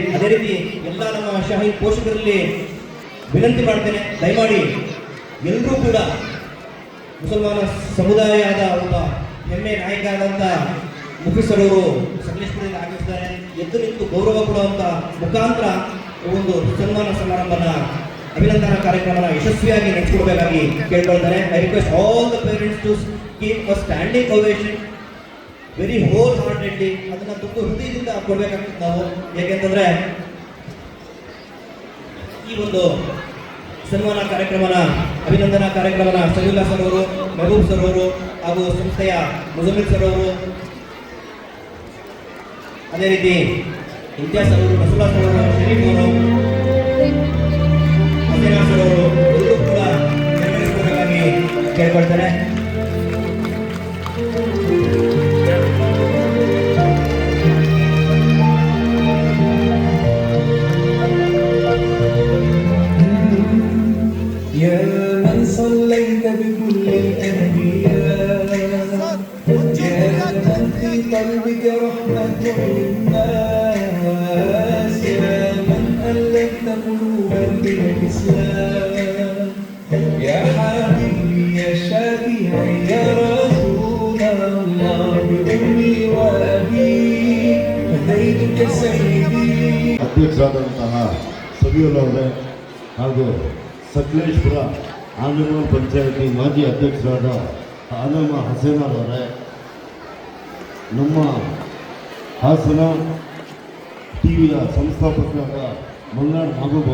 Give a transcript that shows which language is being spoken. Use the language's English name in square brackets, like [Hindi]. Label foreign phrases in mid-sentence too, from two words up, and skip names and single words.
[Kannada] ಅದೇ ರೀತಿ ಎಲ್ಲ ನಮ್ಮ ಶಾಹಿ ಪೋಷಕರಲ್ಲಿ ವಿನಂತಿ ಮಾಡ್ತೇನೆ, ದಯಮಾಡಿ ಎಲ್ಲರೂ ಕೂಡ ಮುಸಲ್ಮಾನ ಸಮುದಾಯದ ಒಬ್ಬ ಹೆಮ್ಮೆ ನಾಯಕ ಆದಂಥ ಮುಫೀಸ್ ಅವರು ಸಕಲೇಶಪುರದಿಂದ ಆಗಮಿಸಿದ್ದಾರೆ. ಎದ್ದು ನಿಂತು ಗೌರವ ಕೊಡುವಂಥ ಮುಖಾಂತರ ಒಂದು ಸನ್ಮಾನ ಸಮಾರಂಭನ ಅಭಿನಂದನಾ ಕಾರ್ಯಕ್ರಮನ ಯಶಸ್ವಿಯಾಗಿ ನಡೆಸಿಕೊಡ್ಬೇಕಾಗಿ ಕೇಳ್ಕೊಳ್ತಾರೆ. [English] I request all the parents to give a standing ovation very whole heartedly. [Kannada] ಅದನ್ನು ತುಂಬ ಹೃದಯದಿಂದ ಕೊಡಬೇಕಾಗ್ತದೆ ನಾವು. ಏಕೆಂತಂದರೆ ಈ ಒಂದು ಸನ್ಮಾನ ಕಾರ್ಯಕ್ರಮನ, ಅಭಿನಂದನಾ ಕಾರ್ಯಕ್ರಮನ ಸಮೀವುಲ್ಲಾ ಸರ್ ಅವರು, ಮೆಹಬೂಬ್ ಸರ್ ಅವರು ಹಾಗೂ ಸಂಸ್ಥೆಯ ಮುಜಮ್ಮಿಲ್ ಸರ್ ಅವರು, ಅದೇ ರೀತಿ ಇಂತಿಯಾಸ್ ಅವರು, ರಸೂಲಾ ಸರ್ ಅವರು, ಶರೀಫ್ ಅವರು, ಹಸೀನಾ ಸರ್ ಅವರು ಎಲ್ಲರೂ ಕೂಡ ನೆರವೇರಿಸಬೇಕಾಗಿ ಕೇಳ್ಕೊಳ್ತಾರೆ. [Arabic] يا من صليت بكل الأنبياء، يا من في قلبك رحمة للناس، يا من ألفت قلوبا بالإسلام، يا حبيبي يا شافعي يا رسول الله بأمي وأبي فديتك سيدي. [Kannada] ಅಧ್ಯಕ್ಷರಾದಂತಹ ಸಮೀವುಲ್ಲಾ ಅವರೇ ಹಾಗೂ ಸಕಲೇಶಪುರ ಆನಮ ಪಂಚಾಯತಿ ಮಾಜಿ ಅಧ್ಯಕ್ಷರಾದ ಆನಮ ಹಸೀನಾರವರೇ, ನಮ್ಮ ಹಾಸನ ಟಿವಿಯ ಸಂಸ್ಥಾಪಕರಾದ ಮಲ್ನಾಡ್ ಮಹಬೂಬ್